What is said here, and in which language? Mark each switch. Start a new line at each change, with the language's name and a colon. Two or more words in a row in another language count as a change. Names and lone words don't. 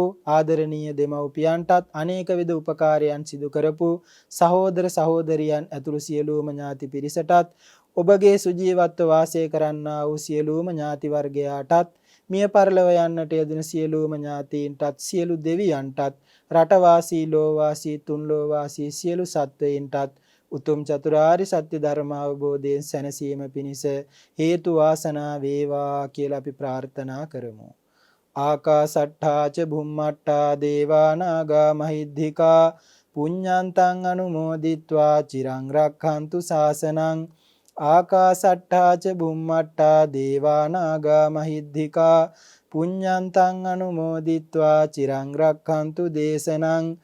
Sinhala: ආදරණීය දෙමව්පියන්ටත් අනේක විද උපකාරයන් සිදු කරපු සහෝදර සහෝදරියන් ඇතුළු සියලුම ඥාති පිරිසටත් ඔබගේ සුජීවත්ව වාසය කරන්නා වූ සියලුම ඥාති වර්ගයාටත් මිය පරලොව යන්නට යෙදුණු සියලුම ඥාතීන්ටත් සියලු දෙවියන්ටත් රටවාසී ලෝවාසී තුන්ලෝවාසී සියලු සත්වයින්ටත් උතුම් චතුරාර්ය සත්‍ය ධර්ම අවබෝධයෙන් සැනසීම පිණිස හේතු වාසනා වේවා කියලා අපි ප්‍රාර්ථනා කරමු.
Pali: ආකාසට්ඨා ච භුම්මට්ඨා දේවා නාග මහිද්దికා පුඤ්ඤාන්තං අනුමෝදිත්වා චිරං රක්ඛන්තු ශාසනං. ආකාසට්ඨා ච භුම්මට්ඨා දේවා නාග මහිද්దికා පුඤ්ඤාන්තං අනුමෝදිත්වා චිරං රක්ඛන්තු දේශනං.